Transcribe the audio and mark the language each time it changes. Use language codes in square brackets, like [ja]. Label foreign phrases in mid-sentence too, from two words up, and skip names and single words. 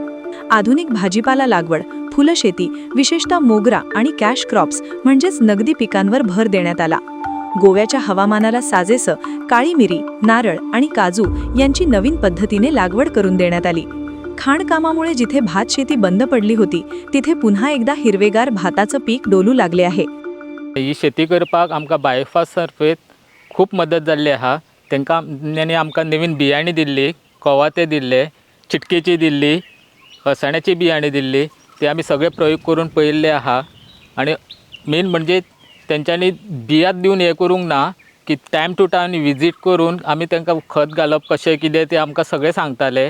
[mr] आधुनिक भाजीपाला लागवड, फुलशेती, विशेषतः मोगरा आणि [en] cash crops [mr] म्हणजेच नगदी पिकांवर भर देण्यात आला. गोव्याच्या हवामानाला साजेसं काळी मिरी, नारळ आणि काजू यांची नवीन पद्धतीने लागवड करून देण्यात आली. खाणकामामुळे जिथे भात शेती बंद पडली होती, तिथे पुन्हा एकदा हिरवेगार भाताचं पीक डोलू लागले आहे. [kok] ही शेती करपाक आमकां बायफा सर्फेत खूप मदत जाल्ली आहा. तांणी आमकां नवीन बियाणी दिल्ली, कोवाते दिल्ले, चिटकेची दिल्ली, हसाण्याची बियाणी दिल्ली. ते आमी सगळे प्रयोग करून पळयल्ले आहा. आणि मेन म्हणजे तेंच्यांनी बियात दिवन हे करूंक ना, की [en] time to time [kok] विजीट करून आमी तांकां खत घालप कशें कितें ते आमकां सगळें सांगताले.